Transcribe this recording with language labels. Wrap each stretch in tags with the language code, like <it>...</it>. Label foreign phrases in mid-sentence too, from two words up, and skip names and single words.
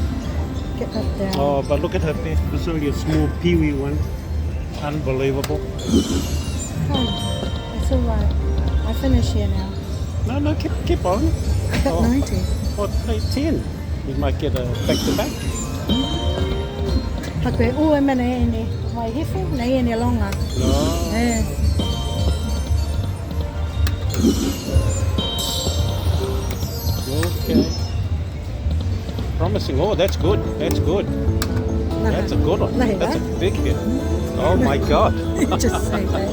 <en>Get that down. oh, but look at her there. It's only a small peewee one. Unbelievable. Oh, it's all right. I finish here now. No, keep on. I got Oh. 90. What, 10? You might get a back-to-back. Hake, e mene e ni. Mai hifu, nei e ni longa. No. Okay. Promising. Oh, that's good. That's good. That's a good one. That's a big hit. Oh my God. Just say that.</en>